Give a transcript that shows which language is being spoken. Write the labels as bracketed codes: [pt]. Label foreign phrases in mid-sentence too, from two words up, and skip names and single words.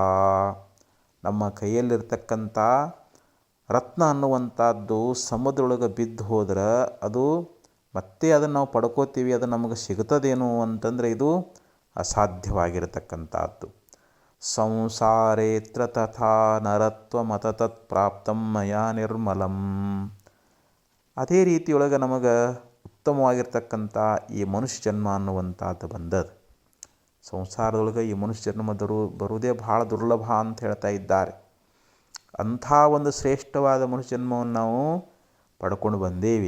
[kn] ನಮ್ಮ ಕೈಯಲ್ಲಿರ್ತಕ್ಕಂಥ ರತ್ನ ಅನ್ನುವಂಥದ್ದು ಸಮುದ್ರದೊಳಗೆ ಬಿದ್ದು ಹೋದ್ರೆ ಅದು ಮತ್ತೆ ಅದನ್ನು ನಾವು ಪಡ್ಕೋತೀವಿ, ಅದು ನಮಗೆ ಸಿಗ್ತದೇನು ಅಂತಂದರೆ ಇದು ಅಸಾಧ್ಯವಾಗಿರತಕ್ಕಂಥದ್ದು. [sa] ಸಂಸಾರೇತ್ರ ತಥಾ ನರತ್ವಮತತತ್ ಪ್ರಾಪ್ತಂ ಮಯಾ ನಿರ್ಮಲಂ. [kn] ಅದೇ ರೀತಿಯೊಳಗೆ ನಮಗೆ ಉತ್ತಮವಾಗಿರ್ತಕ್ಕಂಥ ಈ ಮನುಷ್ಯ ಜನ್ಮ ಅನ್ನುವಂಥದ್ದು ಬಂದದ್ದು. ಸಂಸಾರದೊಳಗೆ ಈ ಮನುಷ್ಯ ಜನ್ಮ ಬರುವುದೇ ಭಾಳ ದುರ್ಲಭ ಅಂತ ಹೇಳ್ತಾ ಇದ್ದಾರೆ. ಅಂಥ ಒಂದು ಶ್ರೇಷ್ಠವಾದ ಮನುಷ್ಯ ಜನ್ಮವನ್ನು ನಾವು ಪಡ್ಕೊಂಡು ಬಂದೇವಿ.